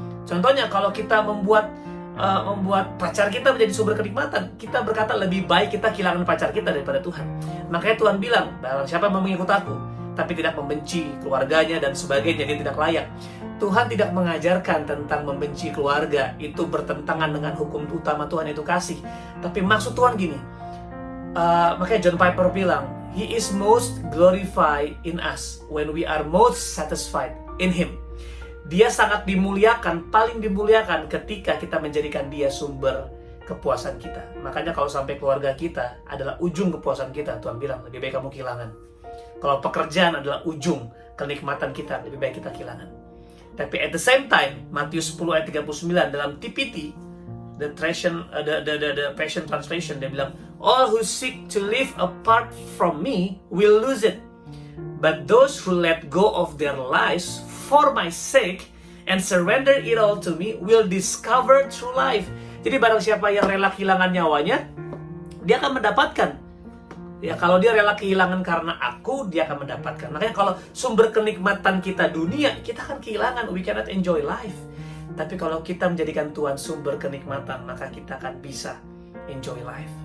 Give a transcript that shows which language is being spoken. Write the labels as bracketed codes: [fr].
[id] Contohnya kalau kita membuat pacar kita menjadi sumber kenikmatan, kita berkata lebih baik kita kehilangan pacar kita daripada Tuhan. Makanya Tuhan bilang, barang siapa yang mengikut aku tapi tidak membenci keluarganya dan sebagainya, dia tidak layak. Tuhan tidak mengajarkan tentang membenci keluarga, itu bertentangan dengan hukum utama Tuhan, itu kasih. Tapi maksud Tuhan gini, makanya John Piper bilang, [en] He is most glorified in us when we are most satisfied in Him. [id] Dia sangat dimuliakan, paling dimuliakan ketika kita menjadikan Dia sumber kepuasan kita. Makanya kalau sampai keluarga kita adalah ujung kepuasan kita, Tuhan bilang lebih baik kamu kehilangan. Kalau pekerjaan adalah ujung kenikmatan kita, lebih baik kita kehilangan. [en] Tapi at the same time, Matius 10 ayat 39 dalam TPT, the Passion Translation, [id] dia bilang, [en] "All who seek to live apart from me will lose it. But those who let go of their lives for my sake and surrender it all to me will discover true life." [id] Jadi barang siapa yang rela kehilangan nyawanya, dia akan mendapatkan. Ya, kalau dia rela kehilangan karena aku, dia akan mendapatkan. Makanya kalau sumber kenikmatan kita dunia, kita akan kehilangan. [en] We cannot enjoy life. [id] Tapi kalau kita menjadikan Tuhan sumber kenikmatan, maka kita akan bisa [en] enjoy life.